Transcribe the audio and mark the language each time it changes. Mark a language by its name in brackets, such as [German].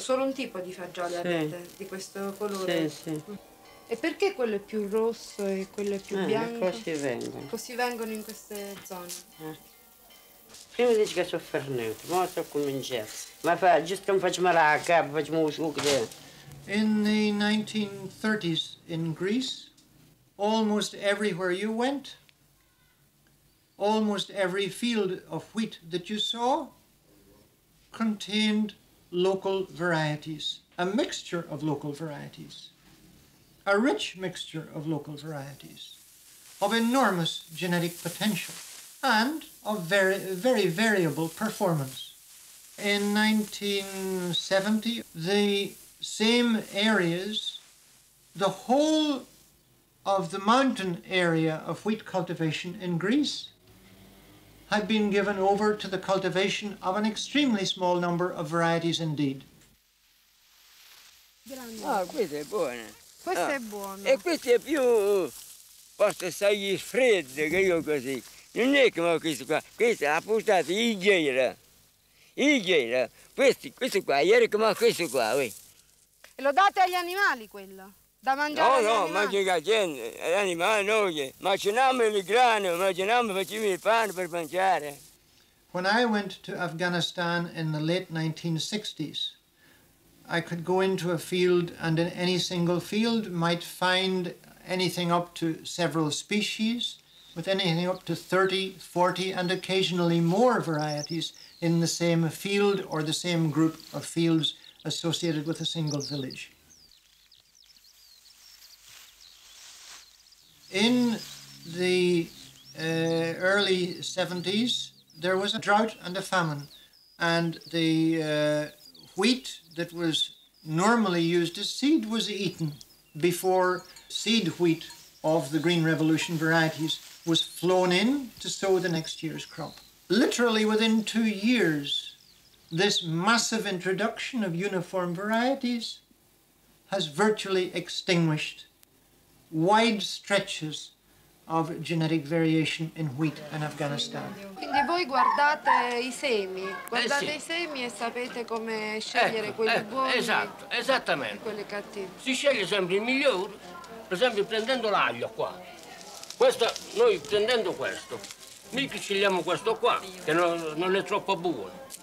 [Italian] Solo un tipo di fagioli avete, di questo colore? Sì, sì. E perché quello è più rosso e quello è più bianco? Così vengono. Così vengono in queste zone. Prima dici che sono fernato, ora sto cominciando. Ma giusto non facciamo la capa, facciamo un succo. [English] In the 1930s in Greece, almost everywhere you went, almost every field of wheat that you saw contained local varieties, a mixture of local varieties, a rich mixture of local varieties, of enormous genetic potential and of very, very variable performance. In 1970, the same areas, the whole of the mountain area of wheat cultivation in Greece had been given over to the cultivation of an extremely small number of varieties indeed. [Italian] Ah, questo è buono. Questo è buono. E questo è più, posso sai, freddo che io così. Non è come questo qua. Questo ha portato il gelo. Il gelo. Questo qua, ieri come questo qua. E lo date agli animali quello? Da mangiare agli animali? No, mangia la gente, gli animali noi. Mangiamo il grano, facciamo il pane per mangiare. [English] When I went to Afghanistan in the late 1960s, I could go into a field and in any single field might find anything up to several species, with anything up to 30, 40 and occasionally more varieties in the same field or the same group of fields associated with a single village. In the early 70s, there was a drought and a famine, and the wheat that was normally used as seed was eaten before seed wheat of the Green Revolution varieties was flown in to sow the next year's crop. Literally within 2 years, this massive introduction of uniform varieties has virtually extinguished wide stretches of genetic variation in wheat in Afghanistan. [Italian] Quindi voi guardate i semi, i semi e sapete come scegliere quelli buoni Esatto, esattamente. e quelli cattivi. Si sceglie sempre il migliore, per esempio prendendo l'aglio qua. Noi prendendo questo, mica scegliamo questo qua, che non è troppo buono.